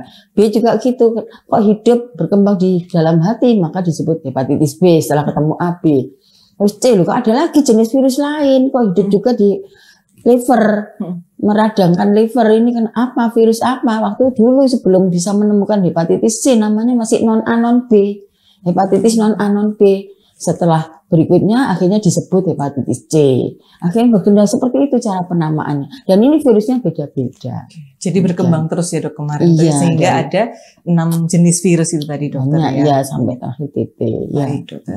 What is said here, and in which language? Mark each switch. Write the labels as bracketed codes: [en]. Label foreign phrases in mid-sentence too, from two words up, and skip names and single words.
[id] B juga gitu, kok hidup berkembang di dalam hati, maka disebut hepatitis B setelah ketemu A, B. Terus C, kok ada lagi jenis virus lain, kok hidup juga di liver, meradangkan liver, ini kan apa, virus apa? Waktu dulu sebelum bisa menemukan hepatitis C namanya masih non-A non-B. Hepatitis non-A non-B. Setelah berikutnya akhirnya disebut hepatitis C. Akhirnya berkembang seperti itu cara penamaannya. Dan ini virusnya beda-beda. Jadi berkembang terus ya Dok kemarin. Iya, sehingga ada 6 jenis virus itu tadi Dokter ya. Iya, sampai terakhir TT. Ya. Baik Dokter.